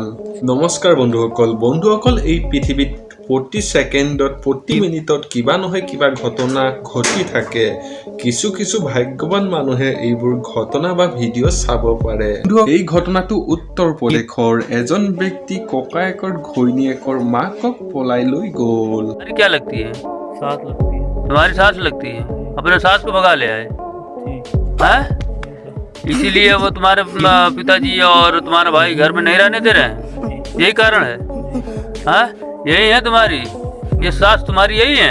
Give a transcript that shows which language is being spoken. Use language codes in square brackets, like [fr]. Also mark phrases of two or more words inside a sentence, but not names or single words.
[as] নমস্কাৰ বন্ধুসকল, এই পৃথিৱীত প্ৰতি ছেকেণ্ডত প্ৰতি মিনিটত কিবা নহয় কিবা ঘটনা ঘটি থাকে। কিছু ভাগ্যৱান মানুহে এইবোৰ ঘটনা বা ভিডিঅ' চাব পাৰে। এই ঘটনাটো উত্তৰ প্ৰদেশৰ এজন ব্যক্তি ককায়েকৰ ঘৈণীয়েকৰ মাকক পলাই লৈ গ'ল। [hi] क्या लगती है? सास लगती है। तुम्हारी सास लगती है? अपने सास को भगा ले आए हैं? इसीलिए वो तुम्हारे पिताजी और तुम्हारा भाई घर में नहीं रहने दे रहे हैं, यही कारण है? हाँ, यही है तुम्हारी, ये सास तुम्हारी यही है?